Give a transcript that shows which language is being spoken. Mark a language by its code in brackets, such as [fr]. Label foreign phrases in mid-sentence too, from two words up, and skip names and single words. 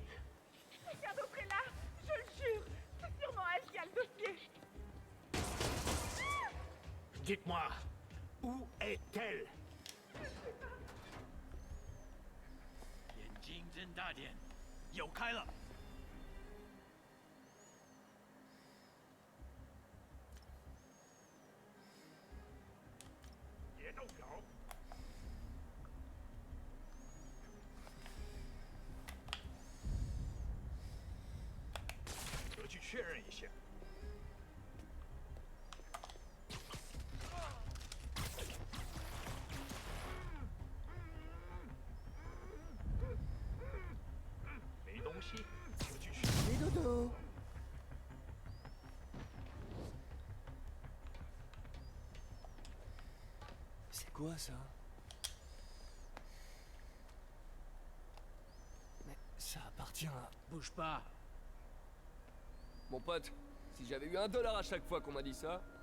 [fr] Quelqu'un d'autre est là, je le jure. C'est sûrement elle qui a le dossier. Dites-moi, où est-elle? [zh] 眼睛睁大点，有开了。别动手！我去确认一下。没东西，我去确认。 [fr] Les dodos. C'est quoi ça? Mais ça appartient à... Bouge pas. Mon pote, si j'avais eu $1 à chaque fois qu'on m'a dit ça...